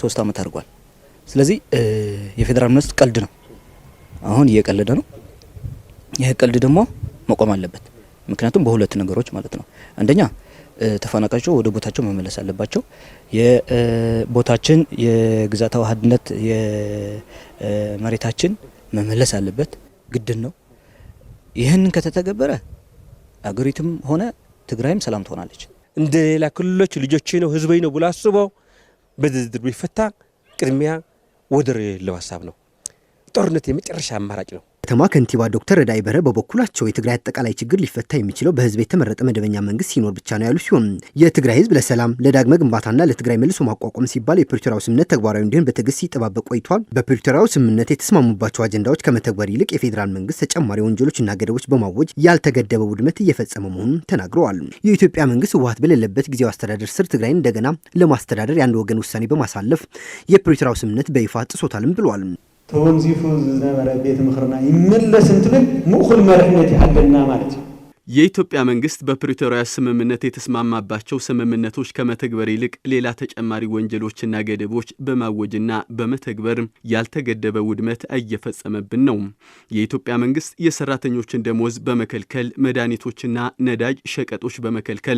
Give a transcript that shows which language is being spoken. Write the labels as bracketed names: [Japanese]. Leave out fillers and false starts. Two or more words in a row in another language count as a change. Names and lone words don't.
[Amharic] 3 ዓመት አድርጓል። ስለዚህ የፌዴራል መንግስት ቀልድ ነው፣ አሁን እየቀለደ ነው። ይህ ቀልድ ደግሞ መቆም አለበት። ምክንያቱም በሁለት ነገሮች ማለት ነው። አንደኛ ተፈናቃዮቹ ወደ ቦታቸው መመለስ አለባቸው። የቦታችን የግዛታዊ አንድነት የመሬታችን መመለስ አለበት፣ ግድን ነው። ይህንን ከተተገበረ አገሪቱም ሆነ ትግራይም ሰላም ትሆናለች። እንደ ሌላ ክልሎች ልጆቼ ነው ህዝቤ ነው ብሎ አስቦ በድርድር ቢፈታ ቅድሚያ ወደር የሌለው ሀሳብ ነው። ጦርነት የመጨረሻ አማራጭ ነው። ከተማ ከንቲባ ዶክተር ረዳኢ በርሀ በበኩላቸው የትግራይ አጠቃላይ ችግር ሊፈታ የሚችለው በህዝብ የተመረጠ መደበኛ መንግስት ሲኖር ብቻ ነው ያሉ ሲሆን የትግራይ ህዝብ ለሰላም ለዳግመ ግንባታና ለትግራይ መልሶ ማቋቋም ሲባል የፕሪቶሪያው ስምምነት ተግባራዊ እንዲሆን በትዕግስት ሲጠባበቅ ቆይቷል። በፕሪቶሪያው ስምምነት የተስማሙባቸው አጀንዳዎች ከመተግበር ይልቅ የፌዴራል መንግስት ተጨማሪ ወንጀሎችና ገደቦች በማወጅ ያልተገደበ ውድመት እየፈጸመ መሆኑን ተናግረዋል። የኢትዮጵያ መንግስት ህወሓት በሌለበት ጊዜያዊ አስተዳደር ስር ትግራይን እንደገና ለማስተዳደር የአንድ ወገን ውሳኔ በማሳለፍ የፕሪቶሪያው ስምምነት በይፋ ጥሶታልም ብለዋል። [Tigrinya] ተወንዚፉ ዝነበረ ቤት ምክርና ይመለስ እንትብል ሙእኹል መርሕነት ይሓገልና ማለት እዩ። [Amharic] የኢትዮጵያ መንግስት በፕሪቶሪያ ስምምነት የተስማማባቸው ስምምነቶች ከመተግበር ይልቅ ሌላ ተጨማሪ ወንጀሎችና ገደቦች በማወጅና በመተግበር ያልተገደበ ውድመት እየፈጸመብን ነው። የኢትዮጵያ መንግስት የሰራተኞችን ደሞዝ በመከልከል መድኃኒቶችና ነዳጅ ሸቀጦች በመከልከል